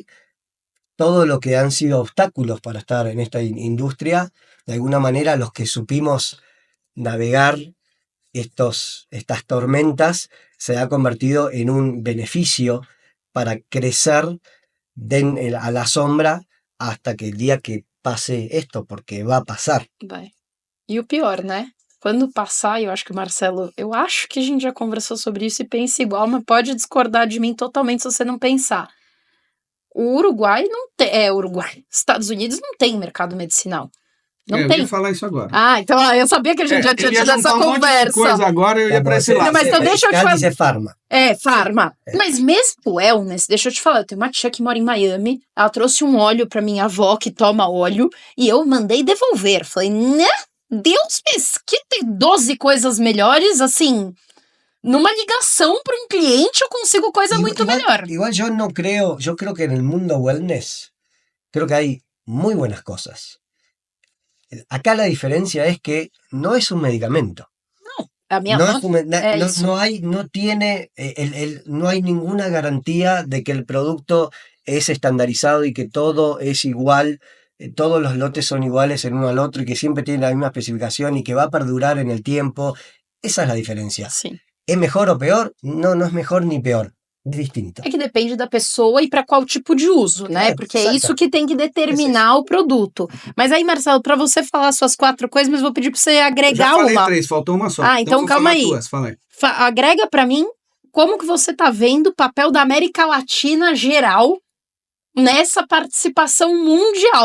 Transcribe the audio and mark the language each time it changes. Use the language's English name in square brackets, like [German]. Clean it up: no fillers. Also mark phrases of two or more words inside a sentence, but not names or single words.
[Spanish] Hoy todo lo que han sido obstáculos para estar en esta industria, de alguna manera los que supimos navegar estas tormentas se ha convertido en un beneficio para crecer a la sombra hasta que el día que pase esto, porque va a pasar. [Portuguese] Vai. E o pior, né? Quando passar, eu acho que o Marcelo, eu acho que a gente já conversou sobre isso e pensa igual, mas pode discordar de mim totalmente se você não pensar. O Uruguai não tem, Uruguai, Estados Unidos não tem mercado medicinal. Não Eu tem. ia falar isso agora. Ah, então eu sabia que a gente já tinha Eu ia tido essa juntar um monte de conversa. coisa agora, eu ia pra esse lado. Não, mas então deixa eu te [Spanish] Acá falar. dice farma. Farma. [Portuguese] Mas mesmo o wellness, deixa eu te falar, eu tenho uma tia que mora em Miami, ela trouxe um óleo pra minha avó que toma óleo, e eu mandei devolver. Falei, né? Deus me tem 12 coisas melhores, assim, numa ligação para um cliente eu consigo coisa muito melhor. [Spanish] Igual yo creo que en el mundo wellness, creo que hay muy buenas cosas. Acá la diferencia es que no es un medicamento. [Portuguese] A minha [Spanish] No, [Portuguese] avó [Spanish] no hay ninguna garantía de que el producto es estandarizado y que todo es igual, todos los lotes son iguales el uno al otro y que siempre tiene la misma especificación y que va a perdurar en el tiempo. Esa es la diferencia. [Portuguese] Sim. [Spanish] ¿Es mejor o peor? No, no es mejor ni peor. Es distinto. [Portuguese] É que depende da pessoa e para qual tipo de uso, né? Porque é isso que tem que determinar o produto. Mas aí, Marcelo, para você falar suas 4 coisas, mas vou pedir para você agregar Já falei uma. 3, faltou uma só. Então vou calma falar aí. Tuas, fala aí. Agrega para mim como que você tá vendo o papel da América Latina geral nessa participação mundial.